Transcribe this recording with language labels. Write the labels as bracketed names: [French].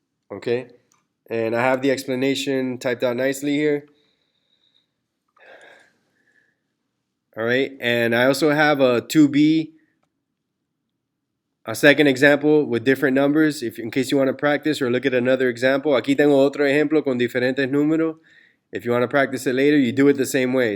[English] Okay? And I have the explanation typed out nicely here. All right, and I also have a 2B, a second example with different numbers, in case you want to practice or look at another example. [Spanish] Aquí tengo otro ejemplo con diferentes números. [English] If you want to practice it later, you do it the same way.